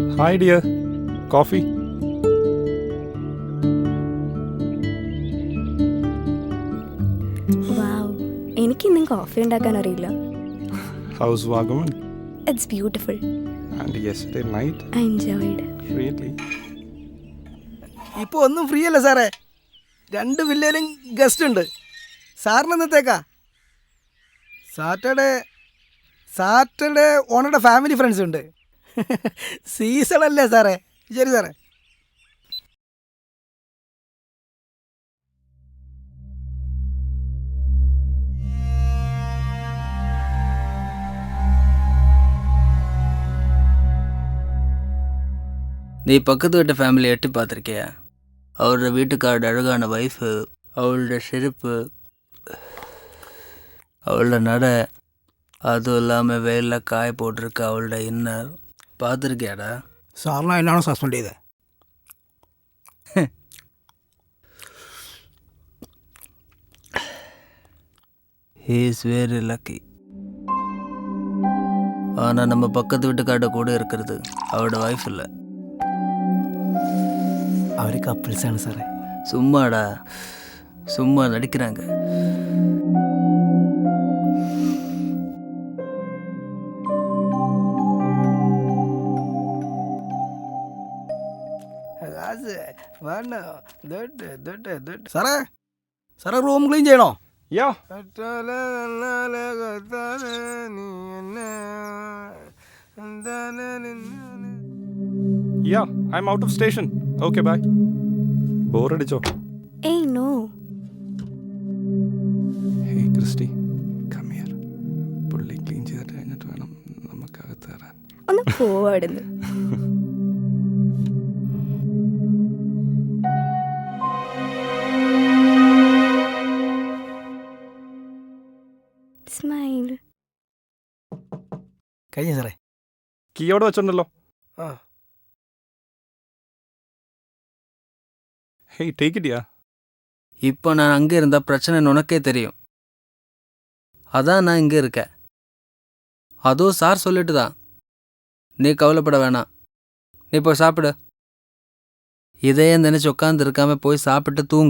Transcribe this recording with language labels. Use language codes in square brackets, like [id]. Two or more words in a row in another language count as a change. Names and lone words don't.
[en] Hi dear, coffee. [ml] Wow, എനിക്ക് ഇന്നും കോഫി ഉണ്ടാക്കാൻ അറിയില്ല. [en] How's Wagaman? It's beautiful. And yesterday night? I enjoyed. Really? [ml] ഇപ്പോൾ ഒന്നും ഫ്രീ അല്ല സാറേ. 2 വില്ലേലും ഗസ്റ്റ് ഉണ്ട്. സാറിന് എന്നത്തേക്കാ? സാറ്റർഡേ ഓണറുടെ [en] family friends [ml] ഉണ്ട്. സീസൺ അല്ലേ സാറേ? ശരി സാറേ. [ta] நீ பக்கத்து வீட்டு ஃபேமிலி எட்டி பார்த்துருக்கியா? அவரோட வீட்டுக்காரோட அழகான ஒய்ஃபு, அவளோட செருப்பு, அவளோட நடை, அதுவும் இல்லாமல் வெயிலில் காய போட்டிருக்க அவளோட இன்னர் பார்த்துருக்கியாடா? [ml] സാറിനാ എന്നാണോ സസ്പെൻഡ് ചെയ്തത്? [en] he is very lucky. [ta] ஆனால் நம்ம பக்கத்து வீட்டுக்காரோட கூட இருக்கிறது அவளோட ஒய்ஃப் இல்லை. [ml] അവർ കപ്പിൾസാണ് സാറേ. [ta] சும்மாடா, சும்மா நடிக்கிறாங்க. [ml] സാറേ [en] room clean [ml] ചെയ്യണോ? [en] Yeah. Yeah, I'm out of station. Okay, bye. [ml] Bore അടിച്ചോ? [en] Hey, no. Hey, Christy, come here. [ml] പുള്ളി ക്ലീൻ ചെയ്തിട്ട് കഴിഞ്ഞിട്ട് വേണം നമുക്കകത്ത് കയറാൻ. ഒന്ന് പോവാടുന്നു. സ്മൈൽ. കഴിഞ്ഞ സാറേ. കീ അവിടെ വെച്ചിട്ടുണ്ടല്ലോ. ആ [en] Hey, take it, yeah. [ta] இப்போ நான் அங்கே இருந்தால் பிரச்சனைன்னு உனக்கே தெரியும். அதான் நான் இங்கே இருக்கேன். அதுவும் சார் சொல்லிட்டு தான். நீ கவலைப்பட வேணாம். நீ போய் சாப்பிடு. இதையே நினச்சி உட்காந்து இருக்காம போய் சாப்பிட்டு தூங்கு.